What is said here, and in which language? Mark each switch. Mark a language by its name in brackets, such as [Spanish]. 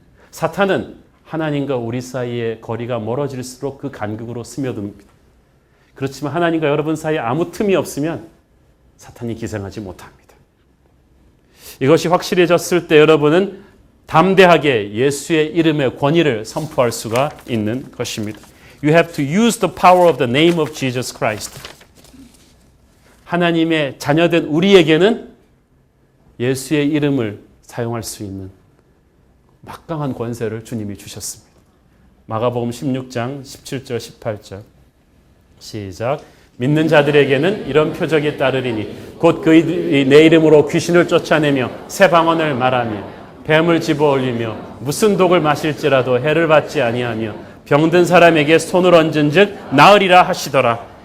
[Korean] 사탄은 하나님과 우리 사이의 거리가 멀어질수록 그 간극으로 스며듭니다. 그렇지만 하나님과 여러분 사이에 아무 틈이 없으면 사탄이 기생하지 못합니다. 이것이 확실해졌을 때 여러분은 담대하게 예수의 이름의 권위를 선포할 수가 있는 것입니다. [English] You have to use the power of the name of Jesus Christ. [Korean] 하나님의 자녀된 우리에게는 예수의 이름을 사용할 수 있는 막강한 권세를 주님이 주셨습니다. 마가복음 16장 17절 18절 시작. 믿는 자들에게는 이런 표적이 따르리니 곧 그들이 내 이름으로 귀신을 쫓아내며 새 방언을 말하며 뱀을 집어올리며 무슨 독을 마실지라도 해를 받지 아니하며 병든 사람에게 손을 얹은즉 나으리라 하시더라.